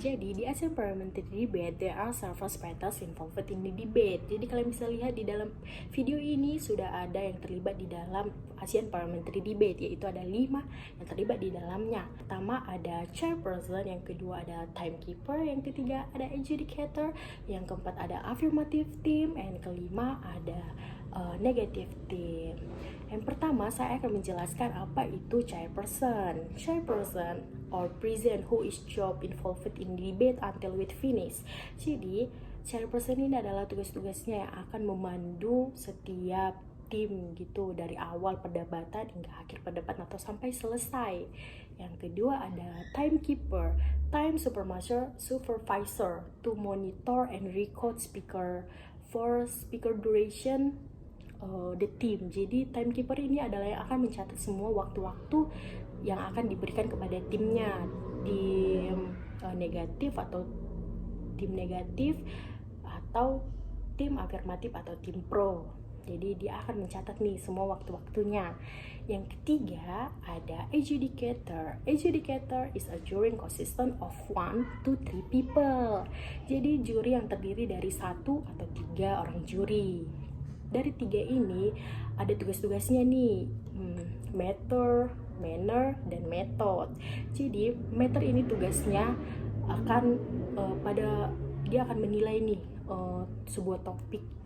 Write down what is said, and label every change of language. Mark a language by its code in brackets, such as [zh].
[en] Jadi di ASEAN Parliamentary Debate there are several speakers involved in the debate. [id] Jadi kalian bisa lihat di dalam video ini sudah ada yang terlibat di dalam ASEAN Parliamentary Debate, yaitu ada 5 yang terlibat di dalamnya. Pertama ada chairperson, yang kedua ada timekeeper, yang ketiga ada adjudicator, yang keempat ada affirmative team, and kelima ada negative team. Yang pertama saya akan menjelaskan apa itu chairperson. [en] Chairperson or president who is job involved in debate until it finish. [id] Jadi chairperson ini adalah tugas-tugasnya yang akan memandu setiap tim gitu dari awal perdebatan hingga akhir perdebatan atau sampai selesai. Yang kedua ada [en] timekeeper, time supervisor to monitor and record speaker for speaker duration the team. [id] Jadi timekeeper ini adalah yang akan mencatat semua waktu-waktu yang akan diberikan kepada timnya, tim negatif atau tim negatif atau tim afirmatif atau tim pro. Jadi dia akan mencatat nih semua waktu-waktunya. Yang ketiga ada adjudicator. [en] Adjudicator is a jury consistent of 1 to 3 people. [id] Jadi juri yang terdiri dari 1 atau 3 orang juri. Dari 3 ini ada tugas-tugasnya nih, matter, manner, dan method. Jadi matter ini tugasnya akan dia akan menilai nih sebuah topik.